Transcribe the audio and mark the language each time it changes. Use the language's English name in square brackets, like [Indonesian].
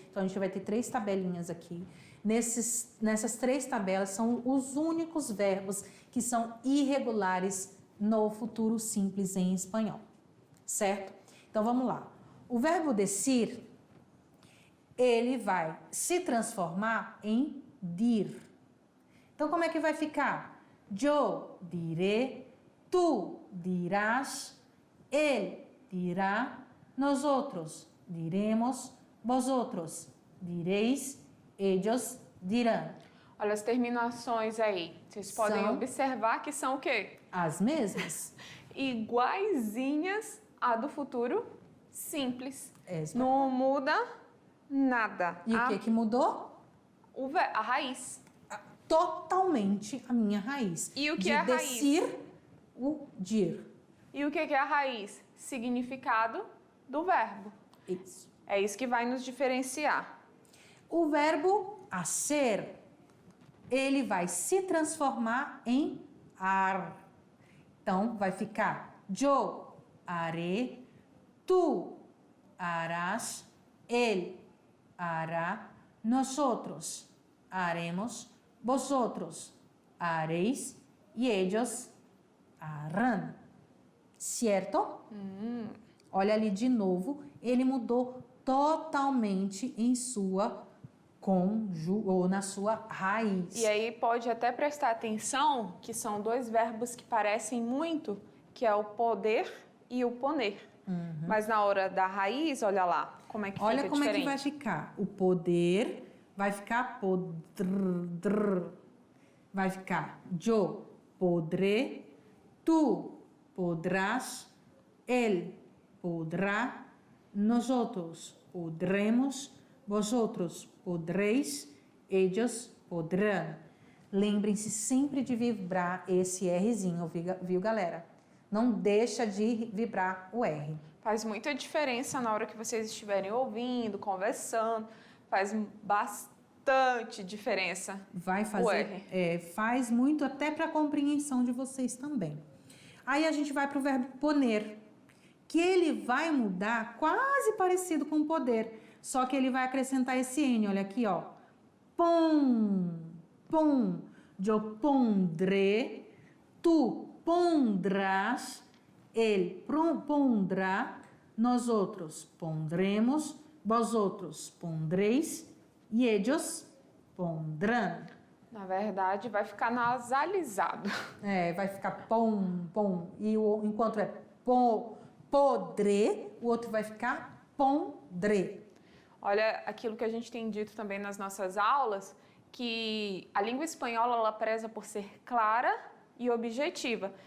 [Portuguese] Então, a gente vai ter 3 tabelinhas aqui. Nessas 3 tabelas são os únicos verbos que são irregulares no futuro simples em espanhol, certo? Então, vamos lá. O verbo decir, ele vai se transformar em dir. Então, como é que vai ficar? [Spanish] Yo diré, tú dirás, él dirá, nosotros diremos, vosotros diréis, ellos dirán. [Portuguese] Olha as terminações aí. Vocês podem observar que são o quê? As mesmas. Iguaizinhas à do futuro simples. Exato. Não muda nada. E o que mudou? A raiz. Totalmente a minha raiz. E o que de é a raiz? decir, o dir. E o que é a raiz? Significado do verbo. Isso. É isso que vai nos diferenciar. O verbo hacer, ele vai se transformar em ar. Então, vai ficar [Spanish] yo haré, tú harás, él hará, nosotros haremos, vosotros haréis y ellos harán. [Portuguese] Certo? Olha ali de novo, ele mudou totalmente em sua ou na sua raiz. E aí pode até prestar atenção que são 2 verbos que parecem muito, que é o poder e o poner. Mas na hora da raiz, olha lá, como é que olha fica como diferente. é que vai ficar. O poder vai ficar podr. Vai ficar [Spanish] yo podré, tú podrás, él podrá, nosotros podremos, vosotros podréis, ellos podrán. [Portuguese] Lembrem-se sempre de vibrar esse Rzinho, viu, galera? Não deixa de vibrar o R. Faz muita diferença na hora que vocês estiverem ouvindo, conversando. Faz bastante diferença. Vai O fazer, R. faz muito até para a compreensão de vocês também. Aí a gente vai para o verbo poner, que ele vai mudar quase parecido com poder, só que ele vai acrescentar esse N, olha aqui, ó. [Spanish] Pon, yo pondré, tú pondrás, él pondrá, nosotros pondremos, vosotros pondréis y ellos pondrán. [Portuguese] Na verdade, vai ficar nasalizado. Vai ficar pom. E enquanto é podré, o outro vai ficar pondré. Olha aquilo que a gente tem dito também nas nossas aulas, que a língua espanhola ela preza por ser clara e objetiva.